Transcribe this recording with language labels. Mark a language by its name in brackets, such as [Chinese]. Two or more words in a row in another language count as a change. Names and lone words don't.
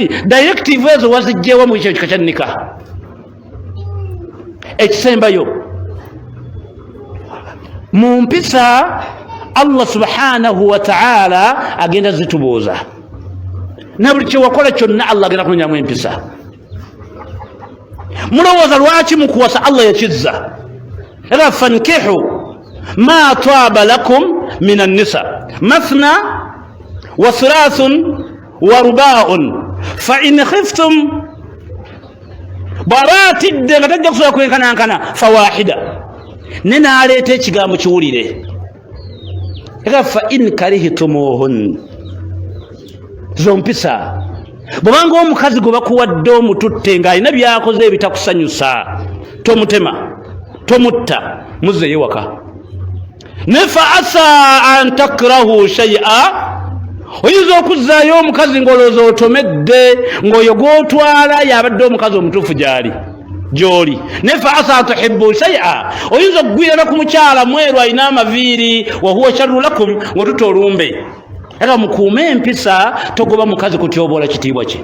[Ganda] Directive ezo wazigjeewo mu ekyo kika kya nika. Ekisembayo mu mpisa [Arabic] الله سبحانه وتعالى [Ganda] agenda zitubuuza, na buli kye wakola kyonna Allah agenda kunonyamu empisa. Mulowooza lwaki mu kuwasa Allah yakizza era [Arabic] فانكحوا ما طاب لكم من النساء مثنى وثلاث ورباع فإن خفتم, [Ganda] bw'abaatidde nga tajja kusobola kwenkanankana fawahida, ne n'aleeta ekigambo kiwulire era [Arabic] فإن كرهتموهن. [Ganda] Zompisa bw'obanga omukazi gwe bakuwadde omututte ng'alina byakoze ebitakusanyusa, tomutema, tomutta, muzzeeyo waka. [Arabic] Ne فعسى أن تكرهوا شيئا, [Ganda] oyinza okuzzaayo omukazi ng'olowooza otomedde, ng'oyo gw'otwala yabadde omukazi omutuufu gy'oli. Ne [Arabic] فعسى تحبوا شيئا, [Ganda] oyinza okugwirana ku mukyala mweru alina amaviiri [Arabic] وهو شر لكم, [Ganda] ng'otuta olumbe. Era mukuume empisa, togoba mukazi kutyoboola kitiibwa kye.